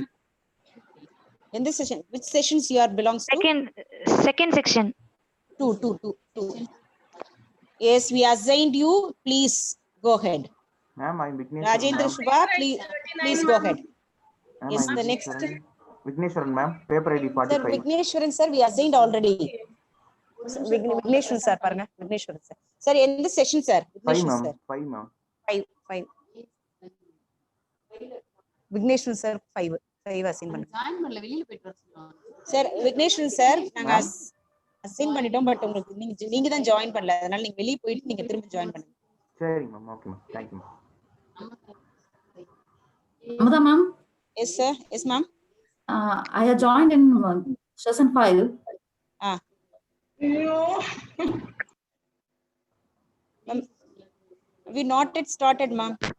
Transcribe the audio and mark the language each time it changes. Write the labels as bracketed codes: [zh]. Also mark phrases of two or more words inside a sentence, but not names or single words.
[en] In this session, which sessions you are belongs to? Second section. Two. Yes, we assigned you. Please go ahead. Ma'am, I'm Vignesh. Rajendra Subha, please go ahead. Ma'am, Yes, I'm the next. Vigneshwaran, ma'am. Paper ID Sir, 45. Vigneshwaran sir, we assigned already. Vigneshwaran sir, paranga. Vigneshwaran sir. Sir, in this session, sir. 5, Vigneshwaran ma'am. sir. 5, ma'am. 5. Vigneshwaran sir, 5 assign பண்ணு. Sir, Vigneshwaran sir, [ta] நாங்க assign பண்ணிட்டோம், பட் உங்களுக்கு நீங்க தான் ஜாயின் பண்ணல, அதனால நீங்க வெளிய போயிட்டு நீங்க திரும்ப ஜாயின் பண்ணுங்க. [en] சரி ma'am. Okay ma'am. Thank you ma'am. Amada ma'am? Yes sir. Yes ma'am. I have joined in session 5. Ma'am, we not yet started, ma'am.